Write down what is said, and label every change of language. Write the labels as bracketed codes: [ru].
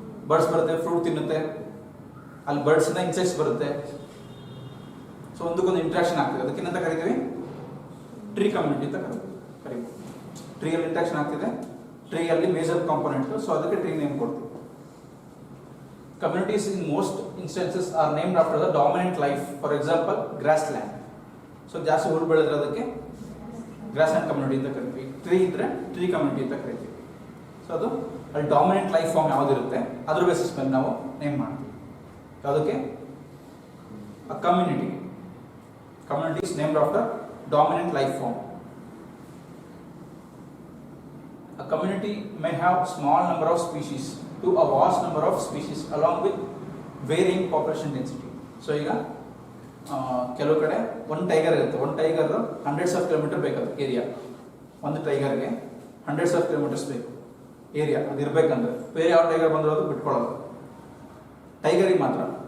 [kn] Birds ಬರುತ್ತೆ, fruit ತಿನ್ನುತ್ತೆ, ಅಲ್ಲಿ ಬರ್ಡ್ಸಿಂದ ಇನ್ಸೆಕ್ಟ್ಸ್ ಬರುತ್ತೆ. ಸೊ ಒಂದಕ್ಕೊಂದು ಇಂಟ್ರಾಕ್ಷನ್ ಆಗ್ತಿದೆ, ಅದಕ್ಕೇನಂತ ಕರಿತೀವಿ? ಟ್ರೀ ಕಮ್ಯುನಿಟಿ ಅಂತ ಕರಿತೀವಿ. ಟ್ರೀಯಲ್ಲಿ ಇಂಟ್ರಾಕ್ಷನ್ ಆಗ್ತಿದೆ, ಟ್ರೀಯಲ್ಲಿ ಮೇಜರ್ ಕಾಂಪೊನೆಂಟ್, ಸೊ ಅದಕ್ಕೆ ಟ್ರೀ ನೇಮ್ ಕೊಡ್ತೀವಿ. [en] Communities in most instances are named after the dominant life. For example, grassland. [kn] So ಜಾಸ್ತಿ ಹುಲ್ಲು ಬೆಳೆದಿರೋದಕ್ಕೆ grassland community ಅಂತ ಕರಿತೀವಿ. ಟ್ರೀ ಇದ್ರೆ ಟ್ರೀ ಕಮ್ಯುನಿಟಿ ಅಂತ ಕರಿತೀವಿ. ಸೊ ಅದು ಅಲ್ಲಿ ಡಾಮಿನೆಂಟ್ ಲೈಫ್ ಫಾರ್ಮ್ ಯಾವುದಿರುತ್ತೆ ಅದ್ರ ಬೇಸಿಸ್ ಮೇಲೆ ನಾವು ನೇಮ್ ಮಾಡ್ತೀವಿ. ಯಾವುದಕ್ಕೆ? A community. [en] Community is named after dominant life form. A community may have small number of species to a vast number of species along with varying population density. [kn] So ಈಗ ಕೆಲವು ಕಡೆ ಒಂದು tiger ಇರುತ್ತೆ, ಒಂದು tiger hundreds of kilometre ಬೇಕಾದ್ರೆ area, ಒಂದು ಟೈಗರ್ಗೆ hundreds of kilometres ಬೇಕು area, ಅದು ಇರಬೇಕಂದ್ರೆ ಬೇರೆ ಯಾವ ಟೈಗರ್ ಬಂದರೂ ಅದು ಬಿಟ್ಕೊಳ್ಳೋದು, ಟೈಗರಿಗೆ ಮಾತ್ರ.